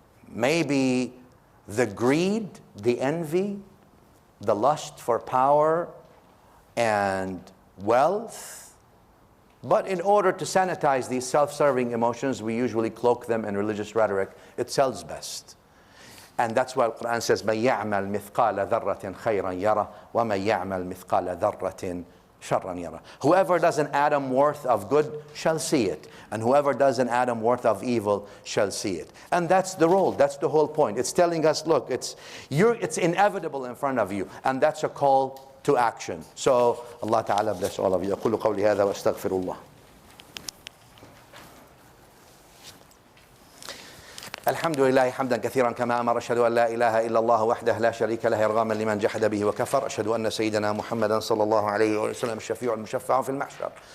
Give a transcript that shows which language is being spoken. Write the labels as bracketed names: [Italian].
[English] Maybe the greed, the envy, the lust for power and wealth. But in order to sanitize these self-serving emotions, we usually cloak them in religious rhetoric. It sells best. And that's why the Quran says, [Arabic] مَنْ يَعْمَلْ مِثْقَالَ ذَرَّةٍ خَيْرًا يَرَى وَمَنْ يَعْمَلْ مِثْقَالَ ذَرَّةٍ شَرًّا يَرَى. [English] Whoever does an atom worth of good shall see it, and whoever does an atom worth of evil shall see it. And that's the role, that's the whole point. It's telling us, look, it's inevitable in front of you, and that's a call to action. So Allah Ta'ala bless all of you. [Arabic] أقول قولي هذا وأستغفر الله. الحمد لله حمدا كثيرا كما أمر. أشهد أن لا إله إلا الله وحده لا شريك له إرغاما لمن جحد به وكفر. أشهد أن سيدنا محمدا صلى الله عليه وسلم الشفيع المشفع في المحشر.